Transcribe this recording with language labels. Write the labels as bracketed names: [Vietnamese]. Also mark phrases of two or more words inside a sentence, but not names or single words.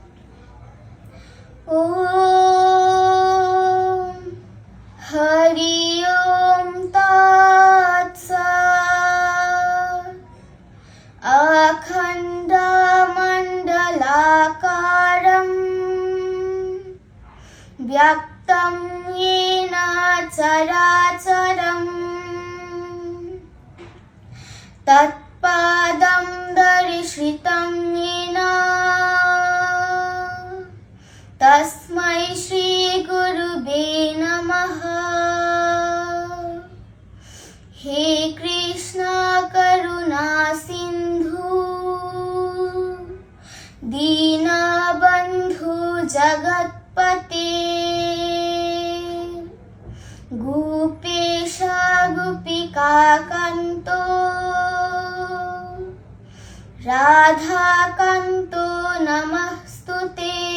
[Sanskrit] ওম হরি ওম তৎসৎ। অখণ্ডমণ্ডলাকারম ব্যক্তম येन চরাচরম তৎপদং দর্শিতং येन তস্मै শ্রী গুরুবে নমঃ। হে কৃষ্ণ করুণা সিন্ধু দীনবন্ধু জগৎপতে গোপেশ গোপিকাকান্ত রাধাকান্ত নমস্তুতে।